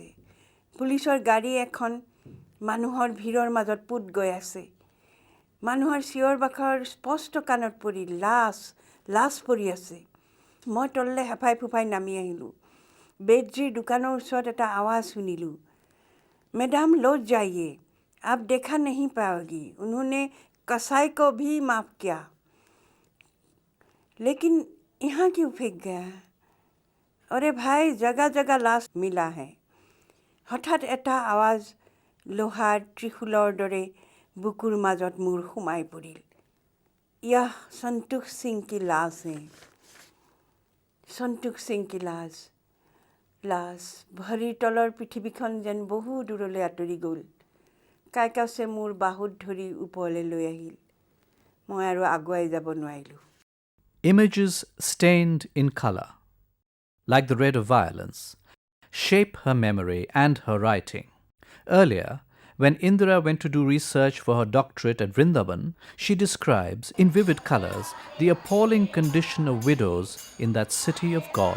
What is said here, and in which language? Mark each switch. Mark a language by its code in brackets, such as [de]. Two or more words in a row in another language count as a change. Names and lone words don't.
[as] পুলিচৰ গাড়ী এখন মানুহৰ ভিৰৰ মাজত পুত গৈ আছে। মানুহৰ চিঞৰ বাখৰ স্পষ্ট কাণত পৰি লাশ পৰি আছে। মই তললৈ হেফাই ফুফাই নামি আহিলোঁ। বেজীৰ দোকানৰ ওচৰত এটা আৱাজ শুনিলোঁ, [hi] मैडम लौट जाइए, आप देखा नहीं पाओगी, उन्होंने कसाई को भी माफ़ किया, लेकिन यहाँ क्यों फेंक गया? अरे भाई, जगह जगह लाश मिला है। [as] हठाৎ এটা আৱাজ লোহাৰ ত্ৰিশূলৰ দৰে বুকুৰ মাজত মোৰ সোমাই পৰিল। [hi] यह संतोष सिंह की लाश है। संतोष सिंह की लाश [as] ভৰিৰ তলৰ পৃথিৱীখন যেন বহু দূৰলৈ আঁতৰি গ'ল। কাইকাছে মোৰ বাহুত ধৰি ওপৰলৈ লৈ আহিল। মই আৰু আগুৱাই যাব নোৱাৰিলোঁ। [en] Images stained in color, like the red of violence, shape her memory and her writing. Earlier, when Indira went to do research for her doctorate at Vrindavan, she describes in vivid colors the appalling condition of widows in that city of God.